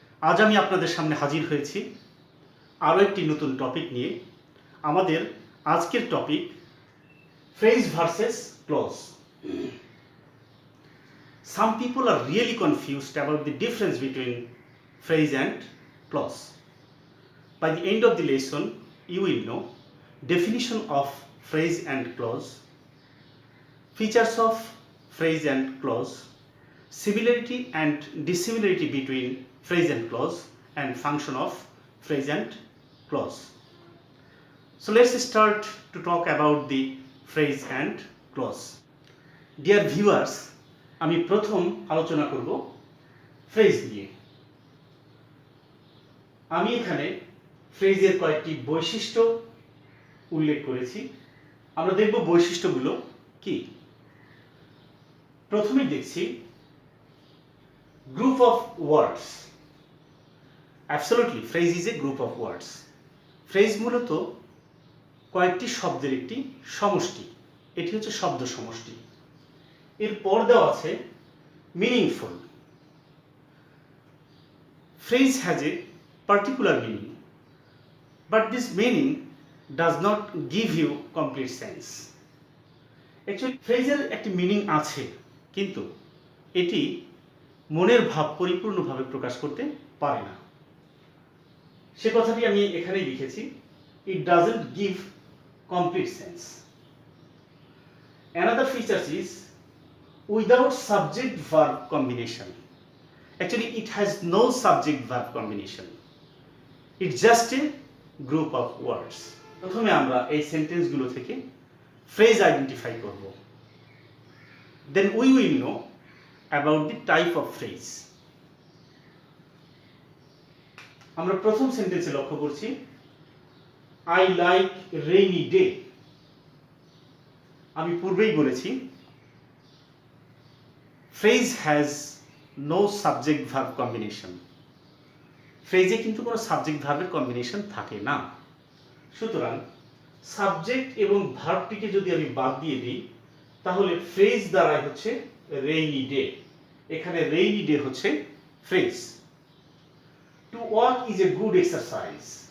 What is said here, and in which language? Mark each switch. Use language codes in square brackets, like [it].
[bn] আজ আমি আপনাদের সামনে হাজির হয়েছি আরও একটি নতুন টপিক নিয়ে। আমাদের আজকের topic phrase versus clause. [en] Some people are really confused about the difference between phrase and clause. By the end of the lesson, you will know definition of phrase and clause, features of phrase and clause, similarity and dissimilarity between phrase and clause, and function of phrase and clause. So let's start to talk about the phrase and clause. Dear viewers, [bn] আমি প্রথম আলোচনা করব phrase নিয়ে। আমি এখানে ফ্রেজের কয়েকটি বৈশিষ্ট্য উল্লেখ করেছি। আমরা দেখব বৈশিষ্ট্যগুলো কি। প্রথমেই দেখছি [en] group of words. Absolutely, phrase is a group of words. [bn] Phrase মূলত কয়েকটি শব্দের একটি সমষ্টি। এটি হচ্ছে শব্দ সমষ্টি। এর পর দেওয়া আছে meaningful. [en] Phrase has a particular meaning, but this meaning does not give you complete sense. [bn] Actually, ফ্রেজের একটি মিনিং আছে, কিন্তু এটি মনের ভাব পরিপূর্ণভাবে প্রকাশ করতে পারে না। সে কথাটি আমি এখানেই লিখেছি, [en] it doesn't give complete sense. Another feature is without subject verb combination. Actually, it has no subject verb combination. It's just a group of words. [bn] প্রথমে আমরা এই সেন্টেন্সগুলো থেকে ফ্রেজ আইডেন্টিফাই করব। [en] Then we will know about the type of phrase. [bn] আমরা প্রথম সেন্টেন্সে লক্ষ্য করছি [en] I like rainy day. [bn] আমি পূর্বেই বলেছি [en] phrase has no subject verb combination. [bn] ফ্রেজে কিন্তু কোনো সাবজেক্ট ভার্বের কম্বিনেশন থাকে না। সুতরাং সাবজেক্ট এবং ভার্বটিকে যদি আমি বাদ দিয়ে দিই, তাহলে ফ্রেজ দ্বারাই হচ্ছে রেইনি ডে। এখানে রেইনি ডে হচ্ছে phrase. [en] To walk is a good exercise.